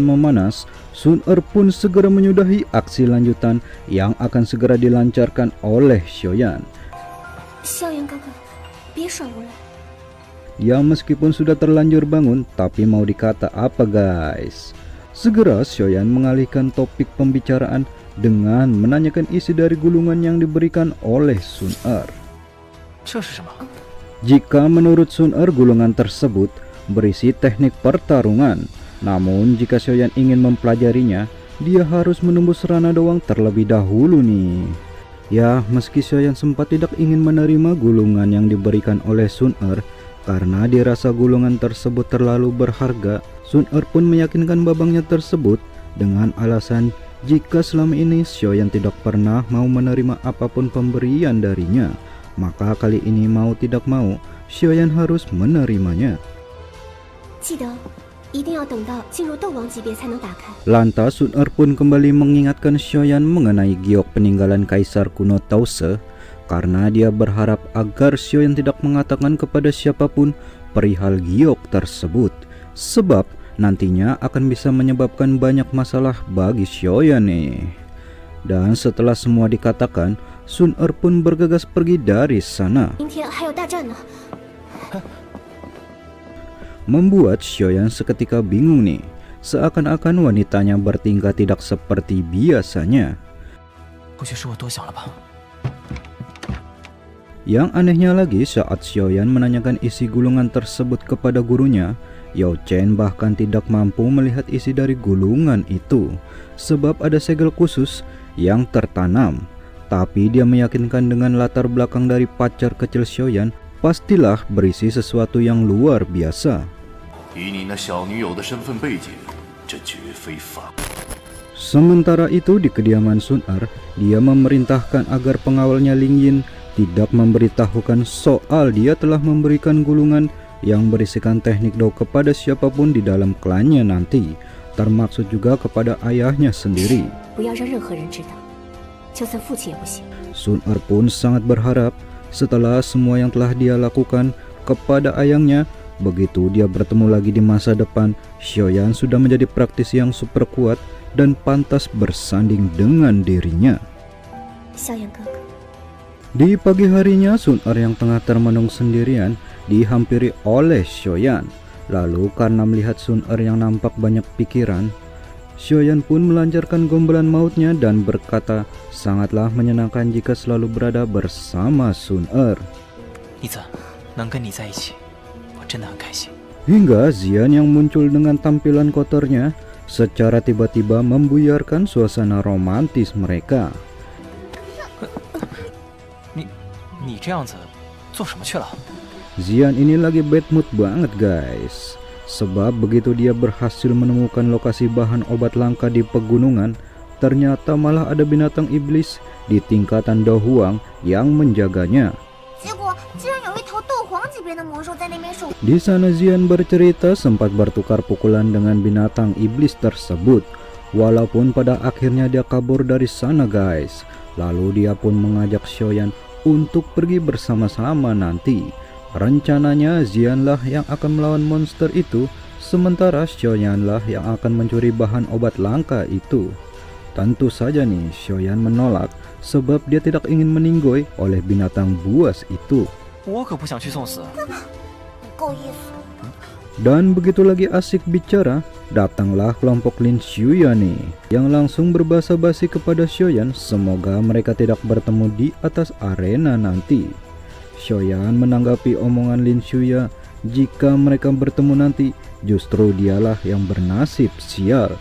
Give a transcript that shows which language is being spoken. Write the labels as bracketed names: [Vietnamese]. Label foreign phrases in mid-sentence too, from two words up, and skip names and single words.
[Indonesian] memanas, Sun Er pun segera menyudahi aksi lanjutan yang akan segera dilancarkan oleh Xiaoyan. [Chinese] 萧炎哥哥，别耍无赖。 [Indonesian] Ya meskipun sudah terlanjur bangun, tapi mau dikata apa guys? Segera Xiaoyan mengalihkan topik pembicaraan dengan menanyakan isi dari gulungan yang diberikan oleh Sun Er. [Chinese] 这是什么？ [Indonesian] Jika menurut Sun Er gulungan tersebut berisi teknik pertarungan, namun jika Xiaoyan ingin mempelajarinya, dia harus menembus ranah doang terlebih dahulu nih. Ya, meski Xiaoyan sempat tidak ingin menerima gulungan yang diberikan oleh Sun Er karena dirasa gulungan tersebut terlalu berharga, Sun Er pun meyakinkan babangnya tersebut dengan alasan jika selama ini Xiaoyan tidak pernah mau menerima apapun pemberian darinya, maka kali ini mau tidak mau Xiaoyan harus menerimanya. [Chinese] 记得一定要等到进入斗王级别才能打开。 [Indonesian] Lantas Sun Er pun kembali mengingatkan Xiaoyan mengenai giok peninggalan Kaisar kuno Tause, karena dia berharap agar Xiaoyan tidak mengatakan kepada siapapun perihal giok tersebut, sebab nantinya akan bisa menyebabkan banyak masalah bagi Xiaoyan nih. Dan setelah semua dikatakan, Sun Er pun bergegas pergi dari sana. [Chinese] 明天还有大战呢。 [Indonesian] Membuat Xiaoyan seketika bingung nih, seakan-akan wanitanya bertingkah tidak seperti biasanya. [Chinese] 不许是我多想了吧？ [Indonesian] Yang anehnya lagi saat Xiaoyan menanyakan isi gulungan tersebut kepada gurunya, Yao Chen bahkan tidak mampu melihat isi dari gulungan itu, sebab ada segel khusus yang tertanam. Tapi dia meyakinkan dengan latar belakang dari pacar kecil Xiaoyan, pastilah berisi sesuatu yang luar biasa. [Chinese] 以你那小女友的身份背景，这绝非法。 [Indonesian] Sementara itu di kediaman Sun Er, dia memerintahkan agar pengawalnya Ling Yin tidak memberitahukan soal dia telah memberikan gulungan yang berisikan teknik dao kepada siapapun di dalam klannya nanti, termaksud juga kepada ayahnya sendiri. [Chinese] 不要让任何人知道，就算父亲也不行。 [Indonesian] Sun Er pun sangat berharap setelah semua yang telah dia lakukan kepada ayahnya, begitu dia bertemu lagi di masa depan, Xiaoyan sudah menjadi praktisi yang super kuat dan pantas bersanding dengan dirinya. [Chinese] 萧炎哥哥， [Indonesian] Di pagi harinya, Sun Er yang tengah termenung sendirian dihampiri oleh Xiaoyan. Lalu karena melihat Sun Er yang nampak banyak pikiran, Xiaoyan pun melancarkan gombalan mautnya dan berkata sangatlah menyenangkan jika selalu berada bersama Sun Er. [Chinese] 妮子，能跟你在一起，我真的很开心。 [Indonesian] Hingga Xian yang muncul dengan tampilan kotornya secara tiba-tiba membuyarkan suasana romantis mereka. [Chinese] 你这样子做什么去了？ [Indonesian] Xian ini lagi [English] bad mood [Indonesian] banget guys. Sebab begitu dia berhasil menemukan lokasi bahan obat langka di pegunungan, ternyata malah ada binatang iblis di tingkatan Dahuang yang menjaganya. [Chinese] 结果竟然有一头斗皇级别的魔兽在那边守。 [Indonesian] Di sana Xian bercerita sempat bertukar pukulan dengan binatang iblis tersebut. Walaupun pada akhirnya dia kabur dari sana guys. Lalu dia pun mengajak Xiaoyan untuk pergi bersama-sama nanti. Rencananya Xian lah yang akan melawan monster itu, sementara Xiaoyan lah yang akan mencuri bahan obat langka itu. Tentu saja nih Xiaoyan menolak sebab dia tidak ingin meninggoy oleh binatang buas itu. [Chinese] 我可不想去送死。不够意思。 [Indonesian] Dan begitu lagi asik bicara, datanglah kelompok Lin Xiuya nih, yang langsung berbahasa basi kepada Xiaoyan semoga mereka tidak bertemu di atas arena nanti. Xiaoyan menanggapi omongan Lin Xiuya, jika mereka bertemu nanti, justru dialah yang bernasib sial.